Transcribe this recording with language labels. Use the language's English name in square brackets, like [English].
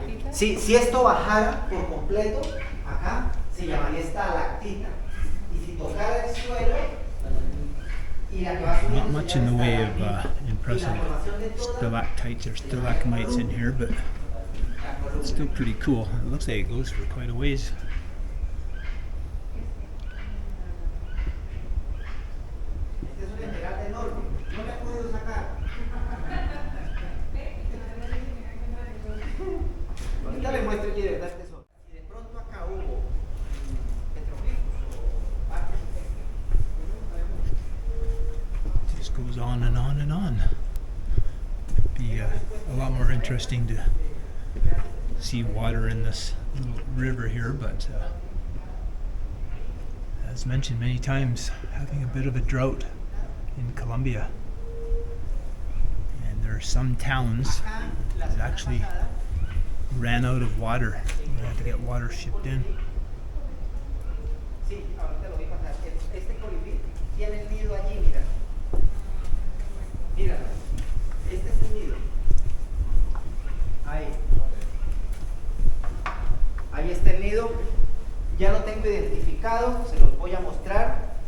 [Spanish] Sí, si esto bajara por completo, acá se llamaría estalactita. Y si tocara el suelo, y la que va subiendo, [English] Not much in the way of impressive stalactites or stalagmites in here, but it's still pretty cool. It looks like it goes for quite a ways. [Spanish] Ahorita les muestro que de verdad este sol. Si de pronto acá hubo petroglifos o barcos, [English] It just goes on and on and on. It'd be a lot more interesting to see water in this little river here, but as mentioned many times, having a bit of a drought in Colombia. And there are some towns that actually ran out of water. They had to get water shipped in. [Spanish] sí, ahorita lo vi pasar. Este colibrí tiene el nido allí, mira. Mira, este es el nido. Ahí. Ahí está el nido. Ya lo tengo identificado, se los voy a mostrar.